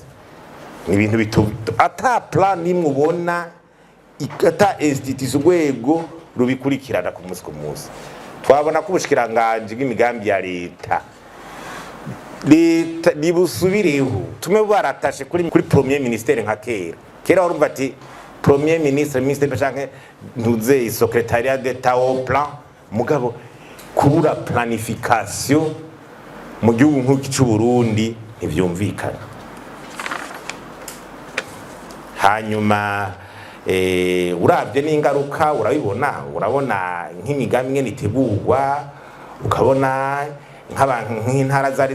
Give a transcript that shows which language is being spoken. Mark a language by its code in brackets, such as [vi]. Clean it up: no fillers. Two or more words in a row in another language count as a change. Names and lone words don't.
[rn] Ni ibintu bituto, ata plan nimwe ubona, ata institution rwego rubikurikirana ku munsi ku munsi. Twabona ko ubushikiranganje bw'imigambi ya leta nibusubireho, tume baratashe kuri [fr] premier ministère [rn] nka kera warumva ati [fr] premier ministre [rn] canke ntuze [fr] secrétariat d'état au plan, [rn] mugabo kubura planification mu gihugu nk'iki cy'u Burundi ntivyumvikana. Hanyuma uravye n'ingaruka urabona nk'imigambi ngene itegurwa, ukabona nk'abantu nk'intara zari